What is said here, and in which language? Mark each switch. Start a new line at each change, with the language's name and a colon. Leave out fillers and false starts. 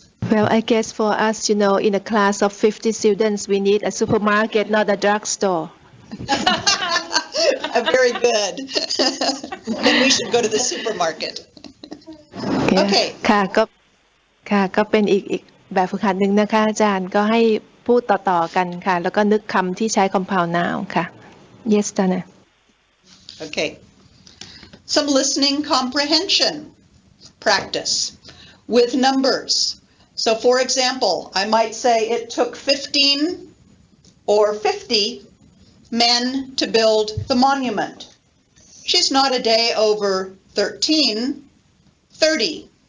English: Well, I guess for us, in a class of 50 students, we need a supermarket, not a drugstore. Very good. Then we should go to the supermarket. Okay.
Thai: ก็เป็นอีกแบบฝึกหัดหนึ่งนะคะอาจารย์ก็ให้พูดต่อๆกันค่ะแล้วก็นึกคำที่ใช้ compound noun ค่ะ
English: Yes, Dana. Okay. Some listening comprehension practice with numbers. So for example, I might say it took 15 or 50 men to build the monument. She's not a day over 13, 30.